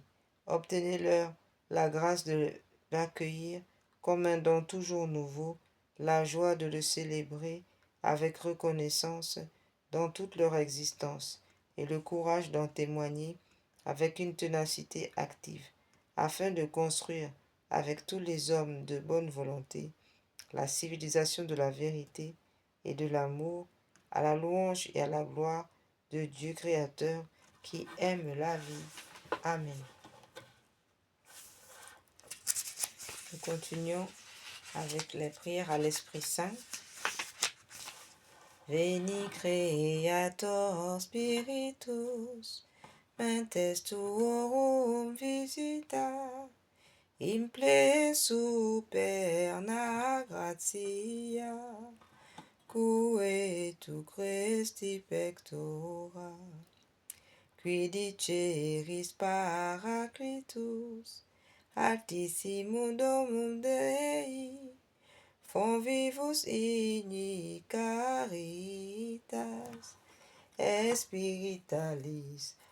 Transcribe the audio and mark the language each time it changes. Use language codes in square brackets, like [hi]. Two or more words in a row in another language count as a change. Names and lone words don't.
[fr] Obtenez-leur la grâce de l'accueillir comme un don toujours nouveau, la joie de le célébrer avec reconnaissance dans toute leur existence et le courage d'en témoigner avec une ténacité active, afin de construire avec tous les hommes de bonne volonté la civilisation de la vérité et de l'amour, à la louange et à la gloire de Dieu Créateur qui aime la vie. Amen. Nous continuons avec les prières à l'Esprit Saint. [la] Veni Creator Spiritus, mentes tuorum visita, imple superna gratia, cue tu Christi pectora, qui diceris Paracletus, altissimum domum Dei, convivus igni caritas, spiritualis